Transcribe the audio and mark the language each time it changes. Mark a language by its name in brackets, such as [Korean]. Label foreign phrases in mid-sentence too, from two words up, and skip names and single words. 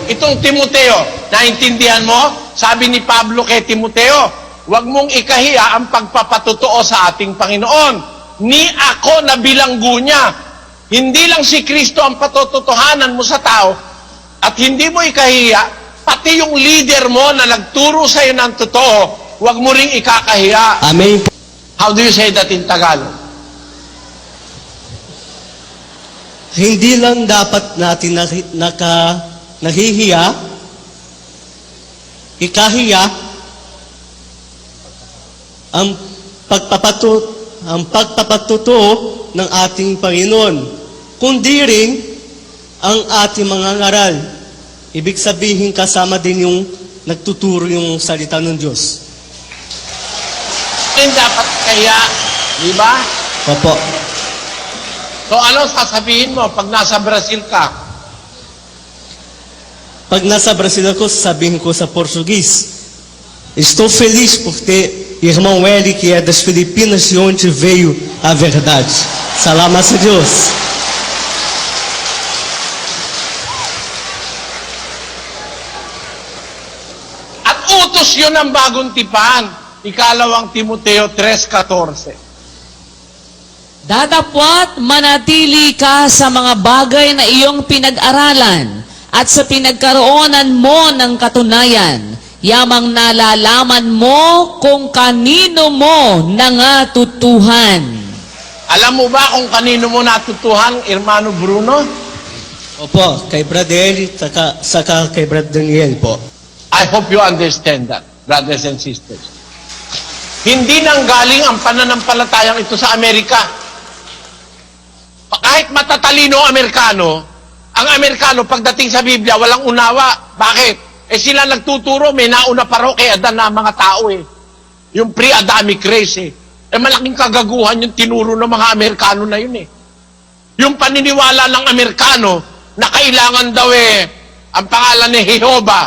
[Filipino] Itong Timoteo, naintindihan mo? Sabi ni Pablo kay Timoteo, huwag mong ikahiya ang pagpapatotoo sa ating Panginoon. Ni ako na bilanggo niya. Hindi lang si Kristo ang patotohanan mo sa tao at hindi mo ikahiya, pati yung leader mo na nagturo sa iyo ng totoo, huwag mo ring ikakahiya. Amen. [English] How do you say that in Tagalog? [Filipino] Hindi lang dapat natin nahihiya, ikahiya, ang pagpapatotoo ng ating Panginoon, kundi rin ang ating mga ngaral. Ibig sabihin kasama din yung nagtuturo yung salita ng Diyos. Yan dapat kaya, di ba? Opo. So ano sasabihin mo pag nasa Brazil ka? Pag nasa Brazil ako, sasabihin ko sa Português, [Portuguese] estou feliz porque irmão Eli, que é das Filipinas, de onde veio a verdade. [Filipino] Salamat sa Diyos. At utos yun ang bagong tipan. Ikalawang Timoteo 3:14. Datapwat manatili ka sa mga bagay na iyong pinag-aralan at sa pinagkaroonan mo ng katunayan, yamang nalalaman mo kung kanino mo nangatutuhan. Alam mo ba kung kanino mo natutuhan, Hermano Bruno? Opo, kay Brother Eli, saka kay Brother Daniel po. [English] I hope you understand that, brothers and sisters. [Filipino] Hindi nang galing ang pananampalatayang ito sa Amerika. Kahit matatalino ang Amerikano pagdating sa Biblia, walang unawa. Bakit? Sila nagtuturo, may nauna pa raw kay Adan na mga tao Yung [English] pre-Adamic race [Filipino] malaking kagaguhan yung tinuro ng mga Amerikano na yun Yung paniniwala ng Amerikano na kailangan daw ang pangalan ni Jehovah.